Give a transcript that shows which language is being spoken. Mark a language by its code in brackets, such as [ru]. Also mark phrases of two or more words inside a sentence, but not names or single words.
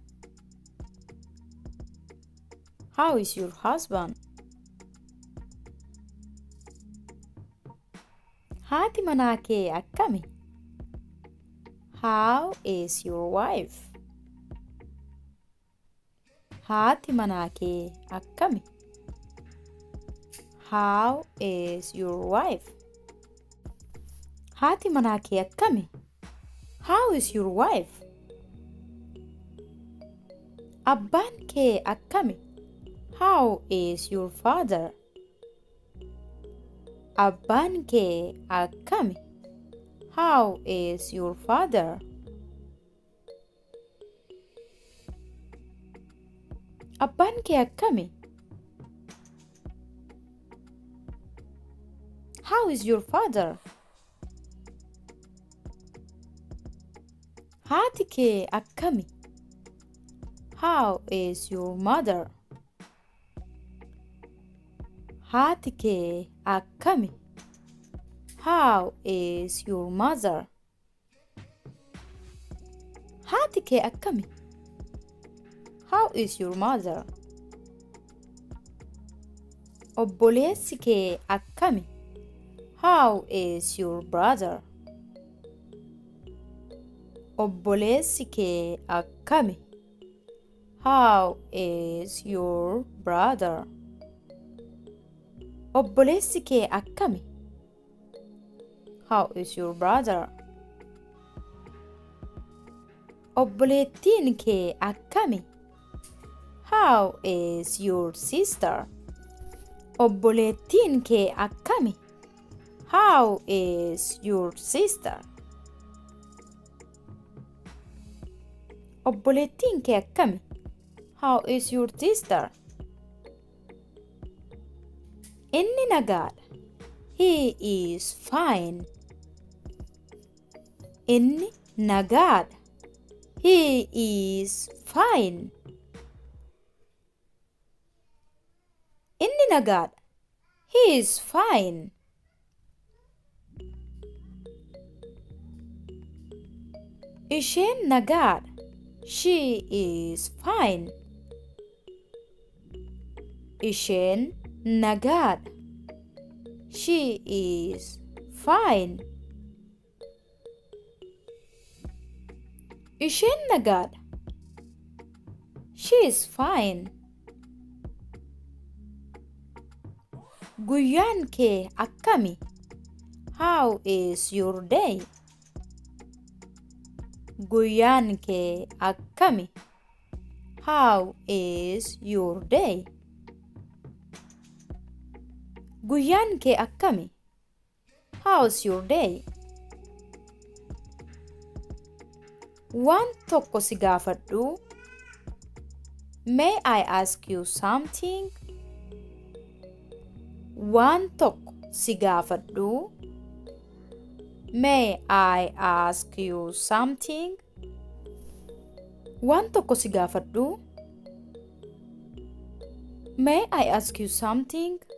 [en] How is your husband? [om] Haati manaa kee akkami? [en] How is your wife? [om] Haati manaa kee akkami? [en] How is your wife? [om] Haati manaa kee akkami? [en] How is your wife? [om] Abbaan kee akkami? [en] How is your father? [om] Abbaan kee akkami? [en] How is your father? [om] Abbaan kee akkami? [en] How is your father? [om] Haati kee akkami? [en] How is your mother? [om] Haati kee akkami? [en] How is your mother? [om] Haati kee akkami? [en] How is your mother? [om] Obboleessi kee akkami? [en] How is your brother? [om] Obboleessi kee akkami? [en] How is your brother? [om] Obboleessi kee akkami? [en] How is your brother? [om] Obboleettiin kee akkami? [en] How is your sister? [om] Obboleettiin kee akkami? [en] How is your sister? [om] Obboleettiin kee akkami? [en] How is your sister? [om] Inni nagaadha. [en] He is fine. [om] Inni nagaadha. [en] He is fine. [om] Inni nagaadha. [en] He is fine. [om] Isheen nagaadha. [en] She is fine. [om] Isheen nagaadha. [en] She is fine. [om] Isheen nagaadha. [en] She is fine. [om] Guyyaan kee akkami? [en] How is your day? [om] Guyyaan kee akkami? [en] How is your day? [om] Guyyaan kee akkami? [en] How's your day? [om] Waan tokko si gaafadhu. [en] May I ask you something? [om] Waan tokko si gaafadhu. [en] May I ask you something? [om] Waan tokko si gaafadhu. [en] May I ask you something?